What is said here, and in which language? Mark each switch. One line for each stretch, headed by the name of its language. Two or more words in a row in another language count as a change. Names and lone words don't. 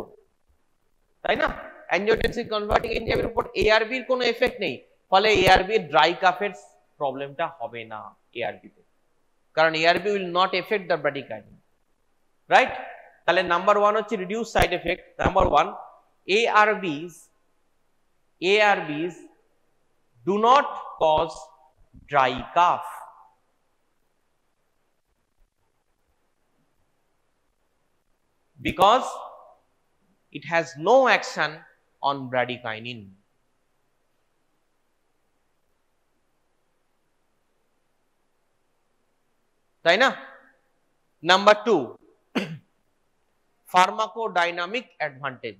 Bangla: তাই না?
English: angiotensin converting
Bangla: এনজাইমের উপর এআরবি এর কোনো এফেক্ট নেই, ফলে এআরবি এর ড্রাই কাপের প্রবলেমটা হবে না এআরবি তে, কারণ
English: ARB will not affect the bradykinin,
Bangla: রাইট? তাহলে নাম্বার 1 হচ্ছে
English: reduced side effect.
Bangla: নাম্বার 1,
English: ARBs do not cause dry cough. Because it has no action on bradykinin.
Bangla: তাই না? নাম্বার 2,
English: pharmacodynamic advantage.